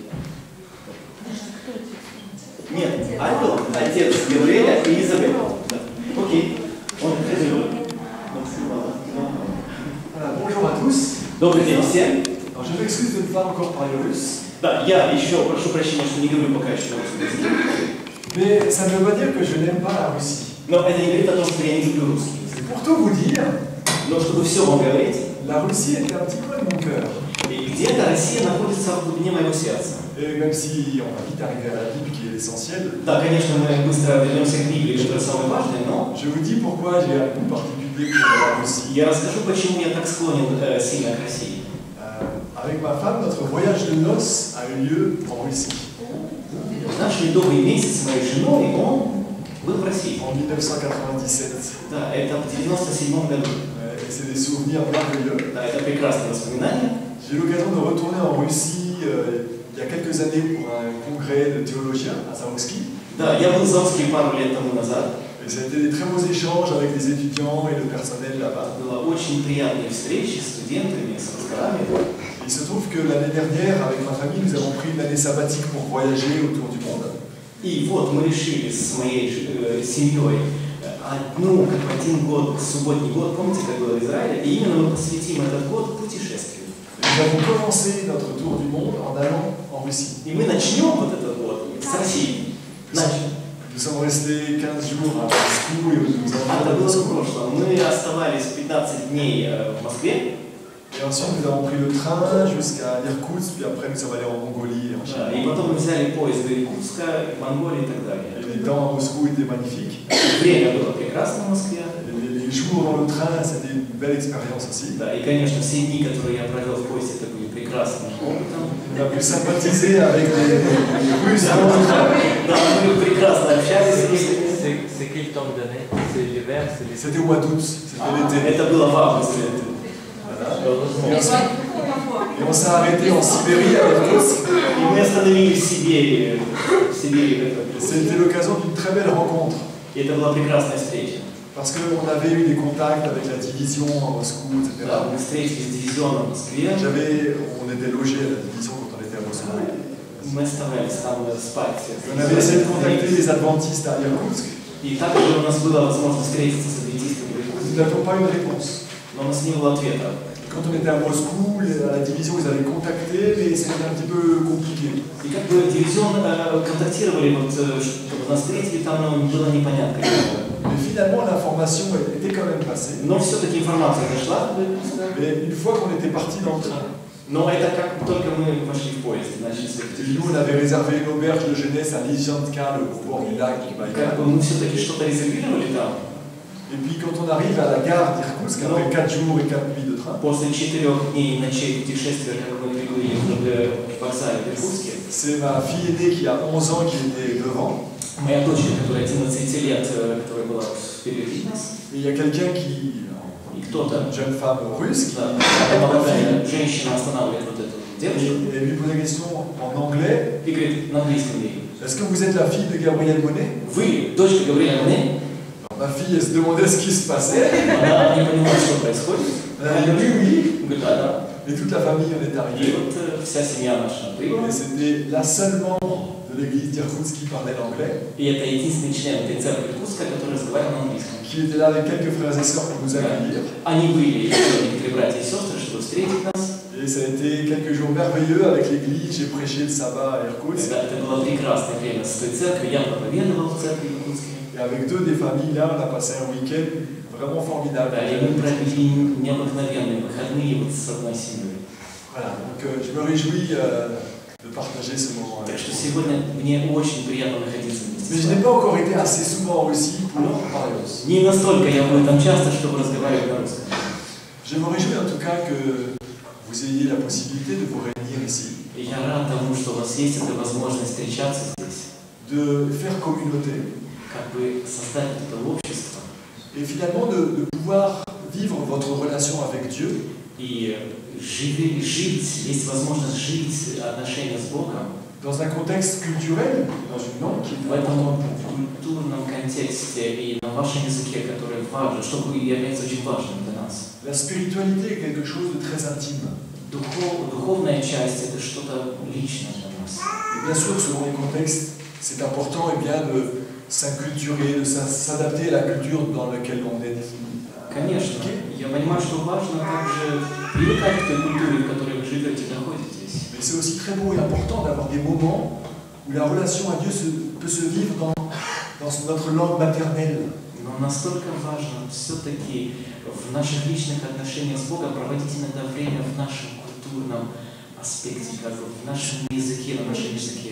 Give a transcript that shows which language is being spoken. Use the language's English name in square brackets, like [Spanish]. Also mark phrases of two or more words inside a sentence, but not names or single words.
[Russian] Нет, Альдо, отец Габриэля и Изабель. Да. Окей. Он [French] Bonjour à tous. [Russian] Добрый день всем. [French] Alors, je m'excuse de ne pas encore parler russe, [Russian] Да, я еще прошу прощения, что не говорю пока еще на русском языке. [French] mais ça ne veut pas dire que je n'aime pas la Russie. [Russian] Но это не говорит о том, что я не люблю русский язык. [French] Pour tout vous dire, [Russian] Но чтобы все вам говорить, [French] la Russie est un petit coin de mon cœur. [Russian] и где-то Россия находится в глубине моего сердца. [French] Et même si on va vite arriver à la Bible qui est l'essentiel, [Russian] Да, конечно, мы быстро вернемся к Библии, что это самое важное, но [French] je vous dis pourquoi j'ai un goût particulier pour la Russie. [Russian] я расскажу, почему я так склонен сильно к России. [French] Avec ma femme, notre voyage de noces a eu lieu en Russie. [Russian] Наш медовый месяц с моей женой, он был в России. [French] En 1997. [Russian] Да, это в 97 году. [French] Et c'est des souvenirs merveilleux. [Russian] Да, это прекрасное воспоминание. [French] J'ai eu l'occasion de retourner en Russie il y a quelques années pour un congrès de théologiens à Zamoski. [Russian] Да, я был в Зауске пару лет тому назад. [French] Et ça a été des très beaux échanges avec les étudiants et le personnel là-bas. [Russian] Было очень приятные встречи с студентами, с пасторами. [French] Il se trouve que l'année dernière, avec ma famille, nous avons pris une année sabbatique pour voyager autour du monde. [Russian] И вот мы решили с моей семьей один год, субботний год, помните, как было в Израиле, и именно мы посвятим этот год путешествию. [French] Nous avons commencé notre tour du monde en allant en Russie. [Russian] И мы начнем вот этот год с России. Начнем. [French] Nous sommes restés 15 jours à Moscou et nous [Russian] Это [French] avons [Russian] было в [French] Moscou. [Russian] прошлом. Мы оставались 15 дней в Москве. [French] Et ensuite, nous avons pris le train jusqu'à Irkoutsk, puis après, nous sommes allés en Mongolie et en Chine. [Russian] И потом мы взяли поезд до Иркутска, Монголии и так далее. [French] Et les temps à Moscou étaient magnifiques. [Russian] Время было прекрасно в Москве. [French] Les jours dans le train, c'était une belle expérience aussi. [Russian] Да, и, конечно, все дни, которые я провел в поезде, это были прекрасным опытом. [French] On a pu sympathiser avec les Russes dans le train. [Russian] Да, мы прекрасно общались с ними. [French] C'est quel temps d'année? C'est l'hiver, c'est l'été? C'était au mois d'août, c'était l'été. [Russian] Это было в августе. [French] Voilà. Et on s'est arrêté en Sibérie à Irkoutsk. [Russian] И мы остановились в Сибири. [French] C'était l'occasion d'une très belle rencontre. [Russian] И это была прекрасная встреча. [French] Parce qu'on avait eu des contacts avec la division à Moscou, etc. [Russian] Да, мы встретились с дивизионом в Москве. [French] On était logé à la division quand on était à Moscou. [Russian] Мы оставались там спать. [French] On avait essayé de contacter les adventistes à Irkoutsk. [Russian] И также у нас была возможность встретиться с адвентистами в Иркутске. [French] Nous n'avions pas eu de réponse. [Russian] Но у нас не было ответа. [French] Quand on était à Moscou, à la division, ils avaient contacté, mais c'était un petit peu compliqué. [Russian] И как бы дивизион контактировали, вот, чтобы нас встретили, там было непонятно. [French] Mais finalement, l'information était quand même passée. [Russian] Но все-таки информация дошла до Иркутска. [French] Mais une fois qu'on était parti dans le train, [Russian] Но это как только мы вошли в поезд, начали свое [French] nous, on [Russian] путешествие. [French] avait réservé une auberge de jeunesse à Lysyantka, au bord du lac du [Russian] Как [French] Baïkal. [Russian] бы мы все-таки что-то резервировали там. [French] Et puis quand on arrive à la gare d'Irkoutsk, après 4 jours et 4 nuits de train, [Russian] После 4 дней и ночей путешествия, как мы прибыли в вокзале в Иркутске, [French] c'est ma fille aînée qui a 11 ans qui était devant. [Russian] моя дочка, которая 11 лет, которая была впереди нас, [French] Et il y a quelqu'un qui, [Russian] и кто-то, [French] une jeune femme russe, qui [Russian] да, молодая женщина останавливает вот эту девушку [French] et lui pose la question en anglais. [Russian] и говорит на английском ей: [French] Est-ce que vous êtes la fille de Gabriel Monet? [Russian] «Вы дочка Габриэля Моне?» [French] Ma fille, elle se demandait ce qui se passait. [Russian] Она не понимала, что происходит. [French] Elle a dit oui. [Russian] Говорит: «Да, да». [French] Et toute la famille en est [Russian] И [French] arrivée. [Russian] вот вся семья наша прибыла. [French] Et c'était la seule membre de l'église d'Irkoutsk qui parlait l'anglais, [Russian] И это единственный член этой церкви Иркутска, который разговаривал на английском. [French] qui était là avec quelques frères et sœurs pour nous accueillir. [Russian] Они были еще некоторые братья и сестры, чтобы встретить нас. [French] Et ça a été quelques jours merveilleux avec l'église. J'ai prêché le sabbat à Irkoutsk. [Russian] Это было прекрасное время с той церковью. Я проповедовал в церкви Иркутской. [French] Et avec deux des familles là, on a passé un week-end vraiment formidable. [Russian] Да, и мы провели необыкновенные выходные вот с одной семьей. [French] Voilà, donc je me réjouis de partager ce moment [Russian] Так [French] avec [Russian] что [French] vous. [Russian] сегодня мне очень приятно находиться [French] Mais [Russian] вместе [French] je [Russian] с [French] n'ai [Russian] вами. [French] pas encore été assez souvent en Russie pour parler russe. [Russian] Не настолько я был там часто, чтобы разговаривать на русском. [French] Je me réjouis en tout cas que vous ayez la possibilité de vous réunir ici, [Russian] И я рад тому, что у вас есть эта возможность встречаться здесь, [French] de faire communauté [Russian] как бы создать это общество [French] et finalement de pouvoir vivre votre relation avec Dieu [Russian] и жить, есть возможность жить отношения с Богом [French] dans un contexte culturel, dans une langue qui est [Russian] в этом [French] importante pour vous. [Russian] культурном контексте и на вашем языке, который важен, что является очень важным для нас. [French] La spiritualité est quelque chose de très intime. [Russian] Духовная часть – это что-то личное для нас. [French] Et bien sûr, selon les contextes, c'est important et bien de s'inculturer, de s'adapter à la culture dans laquelle on est. [Russian] Конечно, я понимаю, что важно также привыкать к той культуре, в которой вы живете, находитесь. [French] Mais c'est aussi très beau et important d'avoir des moments où la relation à Dieu peut se vivre dans notre langue maternelle. [Russian] Но настолько важно все-таки в наших личных отношениях с Богом проводить иногда время в нашем культурном аспекте, как бы в нашем языке, на нашем языке.